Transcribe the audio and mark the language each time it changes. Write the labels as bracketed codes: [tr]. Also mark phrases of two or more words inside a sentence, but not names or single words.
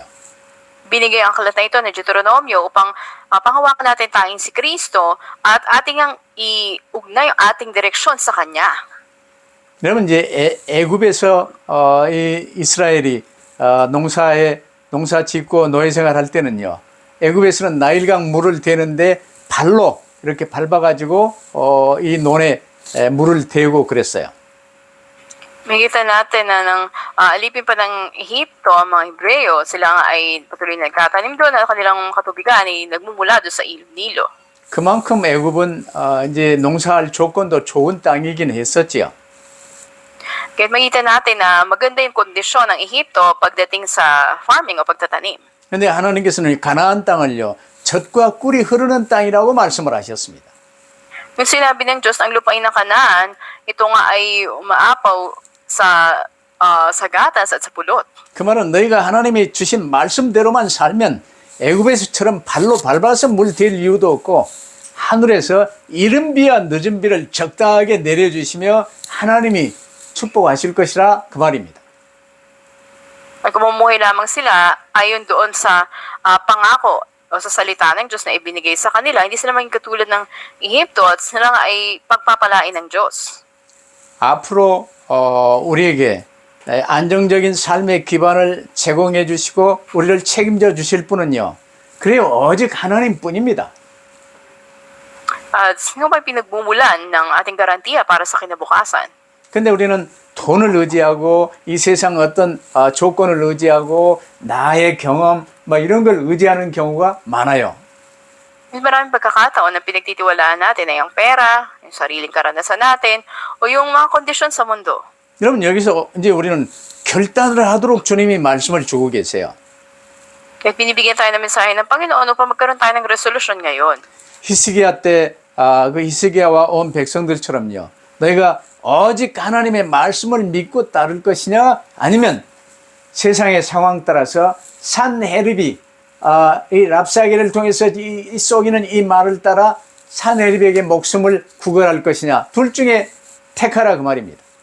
[tl] Binigay ang aklat na ito ng Deuteronomio upang panghawakan natin tanging si Kristo at ating ang iugnay ang ating direksyon sa Kanya. [ko] 여러분 이제 애굽에서 이 이스라엘이 농사 짓고 노예 생활할 때는요. 애굽에서는 나일강 물을 대는데 발로 이렇게 밟아가지고 이 논에 물을 대고 그랬어요. [tl] Makikita natin na nang alipin pa ng Ehipto ang mga Hebreo, sila nga ay patuloy nagkatanim doon at kanilang katubigan ay nagmumula doon sa ilog Nilo. [ko] 그만큼 애굽은 이제 농사할 조건도 좋은 땅이긴 했었지요. [tl] Kaya makikita natin na maganda yung kondisyon ng Ehipto pagdating sa farming o pagtatanim. [ko] 근데 하나님께서는 가나안 땅을요. 젖과 꿀이 흐르는 땅이라고 말씀을 하셨습니다. [tl] Yung sinabi ng Diyos ang lupain ng Kanaan, ito nga ay umaapaw sa gatas at sa pulot. [ko] 그 말은 너희가 하나님이 주신 말씀대로만 살면 애굽에서처럼 발로 밟아서 물 댈 이유도 없고 하늘에서 이른 비와 늦은 비를 적당하게 내려주시며 하나님이 축복하실 것이라 그 말입니다. [tl] Ay kumumuhay lamang sila ayon doon sa pangako o sa salita ng Diyos na ibinigay sa kanila. Hindi sila maging katulad ng Ehipto at sila nga ay pagpapalain ng Diyos. [ko] 앞으로 우리에게 안정적인 삶의 기반을 제공해 주시고 우리를 책임져 주실 분은요. 그래요. 오직 하나님뿐입니다. [tl] At sino ba pinagmumulan ng ating garantiya para sa kinabukasan? [ko] 근데 우리는 돈을 의지하고 이 세상 어떤 조건을 의지하고 나의 경험 뭐 이런 걸 의지하는 경우가 많아요. [tl] May maraming pagkakataon na pinagtitiwalaan natin ay ang pera, yung sariling karanasan natin, o yung mga kondisyon sa mundo. [ko] 여러분 여기서 이제 우리는 결단을 하도록 주님이 말씀을 주고 계세요. [tl] Kaya binibigyan tayo ng mensahe ng Panginoon upang magkaroon tayo ng resolusyon ngayon. [ko] 히스기야 때 그 히스기야와 온 백성들처럼요. 너희가 오직 하나님의 말씀을 믿고 따를 것이냐 아니면 세상의 상황 따라서 산헤립이 이 랍사게를 통해서 이 쏘기는 이 말을 따라 산헤립에게 목숨을 구걸할 것이냐 둘 중에 택하라 그 말입니다.